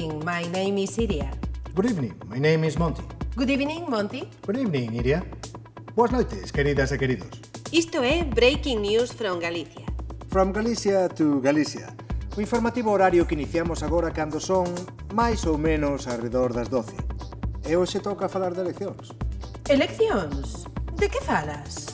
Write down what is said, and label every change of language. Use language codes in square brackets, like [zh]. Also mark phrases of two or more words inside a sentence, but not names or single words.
[en] My name is Iria. Good evening, my name is Monty. Good evening, Monty. Good evening, Iria. [gl] Boas noites, queridas e queridos. Isto é Breaking News from Galicia. [en] From Galicia to Galicia. [gl] O informativo horario que iniciamos agora cando son máis ou menos arredor das 12. E hoxe toca falar de eleccións. Eleccións? De que falas?